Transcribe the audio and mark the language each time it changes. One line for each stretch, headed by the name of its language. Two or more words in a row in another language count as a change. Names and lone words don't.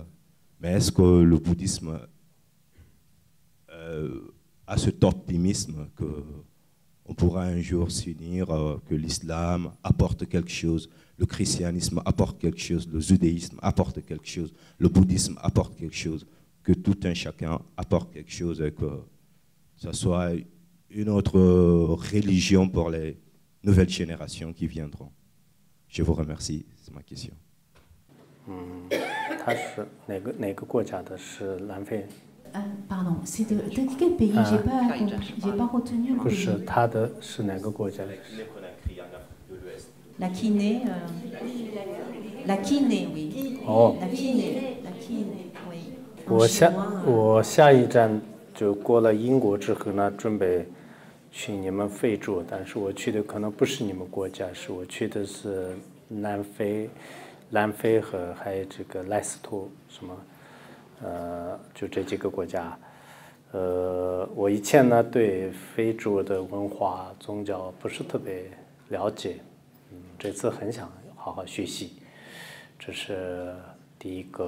French: Mais est-ce que le bouddhisme a cet optimisme qu'on pourra un jour s'unir, que l'islam apporte quelque chose, le christianisme apporte quelque chose, le judaïsme apporte quelque chose, le bouddhisme apporte quelque chose, que tout un chacun apporte quelque chose et que ce soit une autre religion pour les nouvelles générations qui viendront. Je vous remercie, c'est ma question.
Chinese: 他是哪个国家的？是南非？
French: Pardon, c'est de quel pays? J'ai pas retenu le pays.
Chinese: 不是，他的是哪个国家？
French: La Guinée, la Guinée, oui. Oh. La Guinée, oui.
Chinese: 我下一站就过了英国之后呢，准备去你们非洲，但是我去的可能不是你们国家，是我去的是南非和还有这个莱斯托什么。就这几个国家，我以前呢对非洲的文化宗教不是特别了解，这次很想好好学习，这是第一个。